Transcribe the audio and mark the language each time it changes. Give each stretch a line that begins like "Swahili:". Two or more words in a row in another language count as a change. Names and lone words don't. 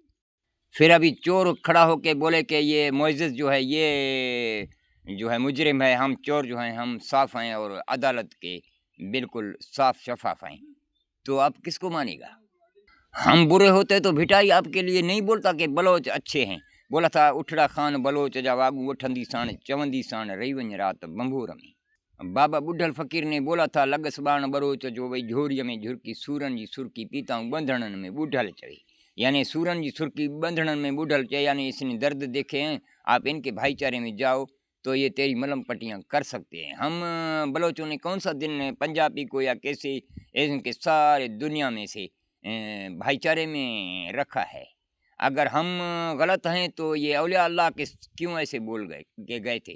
Urdu: پھر ابھی چور کھڑا ہو کے بولے کہ یہ معزز جو ہے یہ جو ہے مجرم ہے، ہم چور جو ہیں ہم صاف ہیں اور عدالت کے بالکل صاف شفاف ہیں، تو آپ کس کو مانے گا. ہم برے ہوتے تو بھٹائی آپ کے لیے نہیں بولتا کہ بلوچ اچھے ہیں. بولا تھا
Sindhi: उठड़ा खान बलोच जा वागू उठंदी साण चवंदी साण रही वञ रात बंबूर में।
Urdu: بابا بڈھل فقیر نے بولا تھا
Sindhi: लगस बाण बलोच जो वही झोरीअ में झुरकी सूरन जी सुरकी पीताऊं बंधणन में बुढ़ल चढ़ी, यानी सूरन जी सुरकी बंधणन में बुढ़ल चढ़े,
Urdu: یعنی اس نے درد دیکھے ہیں، آپ ان کے بھائی چارے میں جاؤ تو یہ تیری ملم پٹیاں کر سکتے ہیں. ہم بلوچوں نے کون سا دن پنجابی کو یا کیسے ان کے سارے دنیا میں سے بھائی چارے میں رکھا ہے. اگر ہم غلط ہیں تو یہ اولیاء اللہ کے کیوں ایسے بول گئے تھے.